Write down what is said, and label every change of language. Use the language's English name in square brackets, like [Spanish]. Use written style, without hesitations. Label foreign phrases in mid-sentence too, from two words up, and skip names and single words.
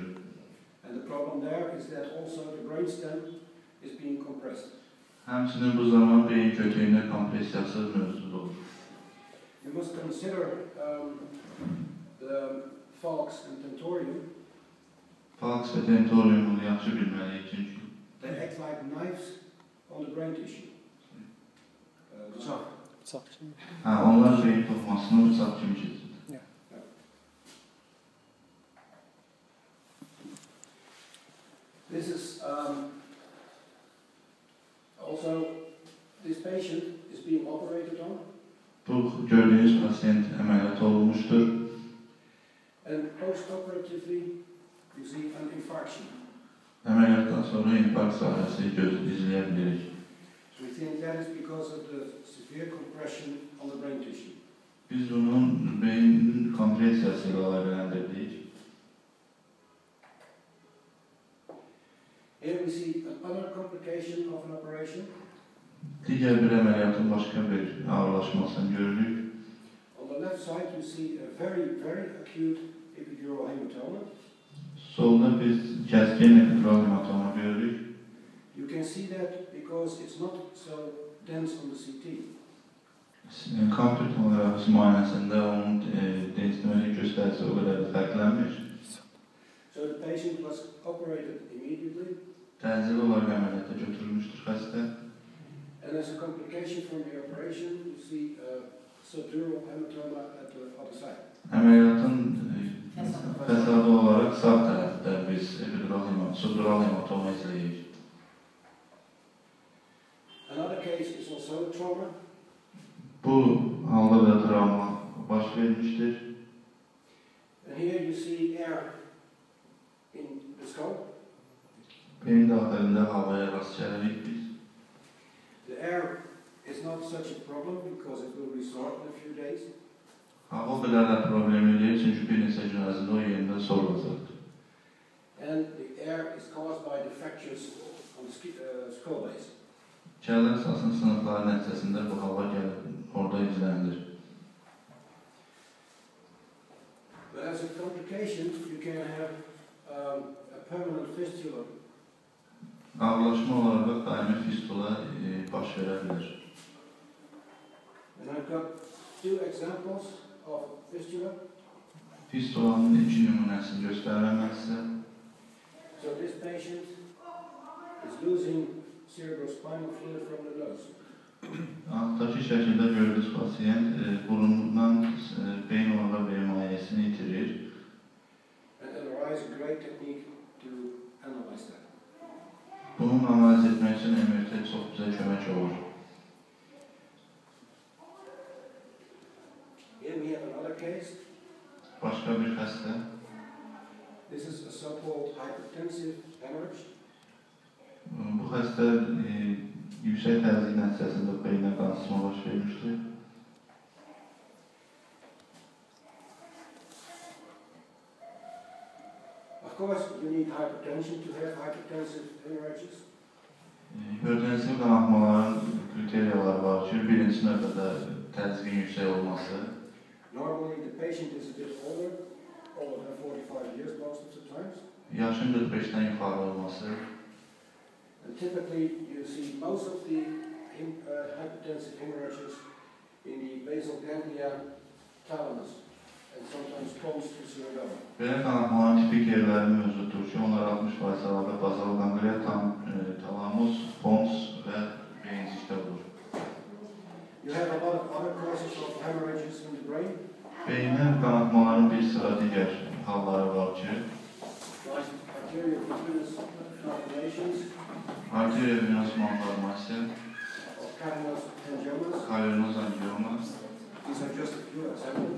[English] And the problem there is that also the brainstem is being compressed. [Azerbaijani] Həmçinin bu zaman beyin kötüyündə kompresiyası mövcud olur. [English] You must consider the falx and tentorium. [Azerbaijani] Falx və tentoriumu yaxşı bilməliyik çünki [English] They act like knives on the brain tissue. [Azerbaijani] Bıçaq. Onlar beyin toxumasını bıçaq kimi keçir. [English] This is also, this patient is being operated on. [Azerbaijani] Bu gördüğünüz pasiyent əməliyyat olunmuşdur. [English] And post-operatively, you see an infarction. [Azerbaijani] Əməliyyatdan sonra infarkt sahəsi izləyə bilirik. [English] So we think that is because of the severe compression on the brain tissue. [Azerbaijani] Biz bunun beynin kompresiyası ilə əlaqələndirdik. [English] Here we see another complication of an operation. [Azerbaijani] Digər bir əməliyyatın başqa bir ağırlaşmasını görürük. [English] On the left side you see a very, very acute epidural hematoma. [Azerbaijani] Solda biz kəskin epidural hematoma görürük. [English] You can see that because it's not so dense on the CT. [Azerbaijani] Kompüter tomografi müayinəsində onun densitəməli göstərisi o qədər də fərqlənmir. [English] So the patient was operated immediately. [Azerbaijani] Təcili olaraq əməliyyata götürülmüşdür xəstə. [English] And as a complication from the operation, you see a subdural hematoma at the other side. [Azerbaijani] Əməliyyatın fəsadı olaraq sağ tərəfdə biz subdural hematoma izləyirik. [English] Another case is also a trauma. [Azerbaijani] Bu halda da travma baş vermişdir. [English] And here you see air in the skull. [Azerbaijani] Beyin daxilində havaya rast gəlirik biz. [English] The air is not such a problem because it will resorb in a few days. [Azerbaijani] Hava o qədər də problem deyil çünki bir neçə gün ərzində o yerində sorulacaqdır. [English] And the air is caused by the fractures on the skull base. [Azerbaijani] Kəllə əsasının sınıqları nəticəsində bu hava gəlib orada izlənir. [English] But as a complication, you can have a permanent fistula. [Azerbaijani] Ağırlaşma olaraq daimi fistula baş verə bilər. [English] And I've got two examples of fistula. [Azerbaijani] Fistulanın iki nümunəsini göstərirəm mən sizə. [English] So this patient is losing cerebrospinal fluid from the nose. [Azerbaijani] Alttaki şəkildə gördüyünüz pasiyent burundan beyin orada beyin mahiyyəsini itirir. [English] And MRI is a great technique to analyze that. [Azerbaijani] Bunun analiz etmək üçün MRT çox bizə kömək olur. [English] Here we have another case. [Azerbaijani] Başqa bir xəstə. [English] This is a so-called hypertensive hemorrhage. [Azerbaijani] Bu xəstə yüksək təzyiq nəticəsində beyinə qansızma baş vermişdir. [English] Of course, you need hypertension to have hypertensive hemorrhages. [Azerbaijani] Hipertensiv qanaxmaların kriteriyaları var ki, birinci növbədə təzyiqin yüksək olması. [English] Normally, the patient is a bit older than 45 years most of the times. [Azerbaijani] Yaşın 45-dən yuxarı olması. [English] And typically, you see most of the hypertensive hemorrhages in the basal ganglia thalamus and sometimes pons to cerebellum. [Azerbaijani] Belə qanaxmaların tipik yerləri mövcuddur ki, onlar 60% əlavə bazal qanglia, talamus, pons və beyincikdə olur. [English] You have a lot of other causes of hemorrhages in the brain. [Azerbaijani] Beyinə qanaxmaların bir sıra digər halları var ki, [English] Like arteriovenous malformations, [Azerbaijani] arteriovenous malformasiya, [English] or cardiomyopathy. [Azerbaijani] kavernoz angioma. [English] These are just a few examples.